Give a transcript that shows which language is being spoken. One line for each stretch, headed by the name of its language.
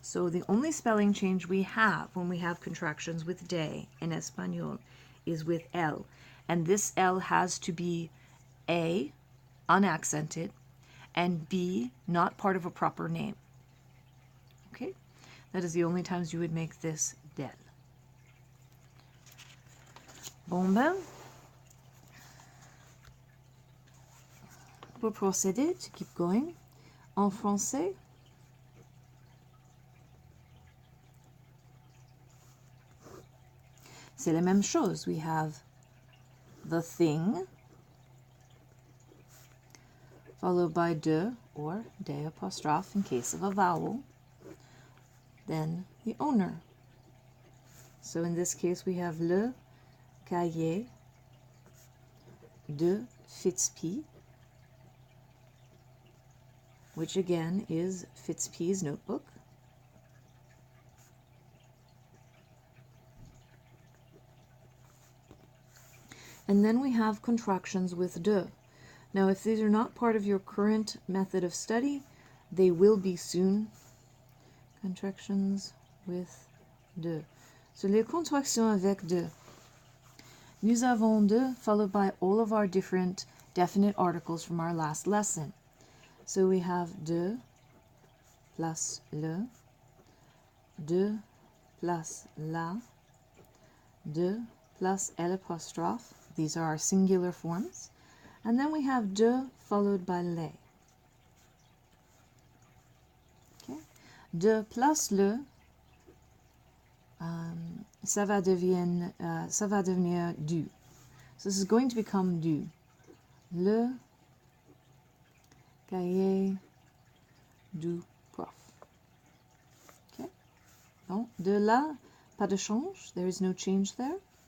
English: So the only spelling change we have when we have contractions with de in Espanol is with el. And this L has to be A, unaccented, and B, not part of a proper name. Okay? That is the only times you would make this del.
French: Bon ben, pour procéder,
English: to keep going,
French: en français, c'est la même chose.
English: We have the thing, followed by de or de apostrophe in case of a vowel, then the owner. So in this case we have le cahier de Fitzp, which again is Fitzp's notebook. And then we have contractions with de. Now, if these are not part of your current method of study, they will be soon. Contractions with de.
French: So, les contractions avec de.
English: Nous avons de followed by all of our different definite articles from our last lesson. So we have de plus le, de plus la, de plus l'apostrophe. These are our singular forms. And then we have de followed by le. Okay.
French: De plus le, ça va devenir du.
English: So this is going to become du.
French: Le cahier du prof. Okay. Bon. De la, pas de change.
English: There is no change there.